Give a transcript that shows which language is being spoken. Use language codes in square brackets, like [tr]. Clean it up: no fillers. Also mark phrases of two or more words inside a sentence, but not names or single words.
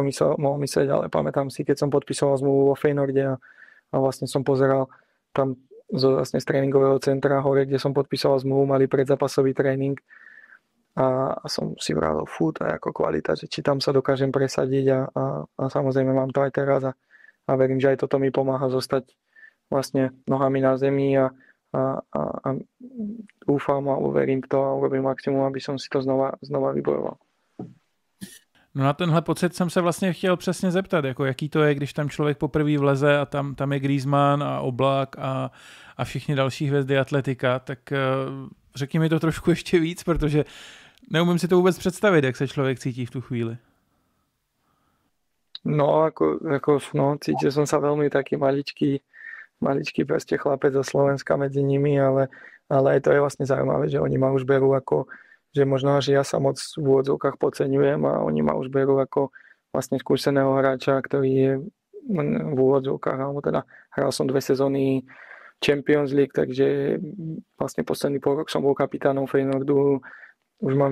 [sk] mohol myslieť, ale pamätám si, keď som podpisoval zmluvu vo Feyenoorde a vlastne som pozeral tam vlastne z tréningového centra hore, kde som podpísal zmluvu, mali predzápasový tréning a som si vravil, to je ako kvalita, že či tam sa dokážem presadiť a samozrejme mám to aj teraz a verím, že aj toto mi pomáha zostať vlastne nohami na zemi a dúfam a uverím v to a urobím maximum, aby som si to znova vybojoval. [cs] No na tenhle pocit jsem se vlastně chtěl přesně zeptat, jako jaký to je, když tam člověk poprvé vleze a tam je Griezmann a Oblak a všichni další hvězdy atletika, tak řekni mi to trošku ještě víc, protože neumím si to vůbec představit, jak se člověk cítí v tu chvíli. [sk] No, cítil som sa veľmi taký maličký proste chlapec zo Slovenska medzi nimi, ale aj to je vlastne zaujímavé, že oni ma už berú ako že možno, že ja sa moc v úvodzovkách podceňujem a oni ma už berú ako vlastne skúseného hráča, ktorý je v úvodzovkách, alebo teda hral som 2 sezóny Champions League, takže vlastne posledný pol rok som bol kapitánom Feyenoordu, už mám